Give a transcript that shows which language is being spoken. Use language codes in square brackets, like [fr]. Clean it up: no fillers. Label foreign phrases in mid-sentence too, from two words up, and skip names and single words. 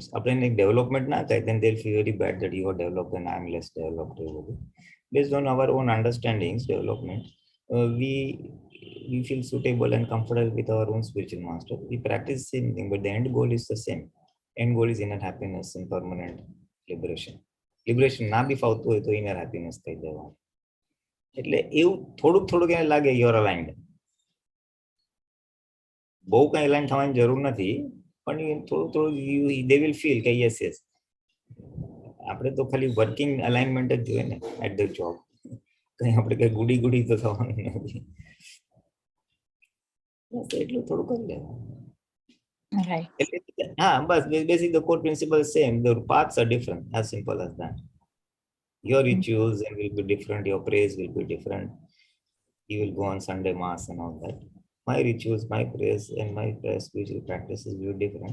[en] Applying development, then they'll feel very bad that you are developed and I'm less developed. Based on our own understandings, development, we feel suitable and comfortable with our own spiritual master. We practice the same thing, but the end goal is the same. End goal is inner happiness and permanent liberation. [gu] Liberation ના બી ફાવતું હોય તો [en] inner happiness [gu] કહી દેવાનું. એટલે એવું થોડુંક એને લાગે [en] you're aligned. [gu] બહુ કઈ align થવાની જરૂર નથી, પણ થોડું [en] they will feel [gu] કે yes, આપણે તો ખાલી [en] working alignment [gu] જ જોઈએ ને [en] at the job. [gu] કઈ આપણે કઈ ગુડી તો થવાનું નથી. એટલું થોડું કરી લેવાનું. [en] Right. But basically the core principle is same. The paths are different. As simple as that. Your rituals will be different. Your praise will be different. You will go on Sunday mass and all that. My rituals, my prayers, and my spiritual practices will be different.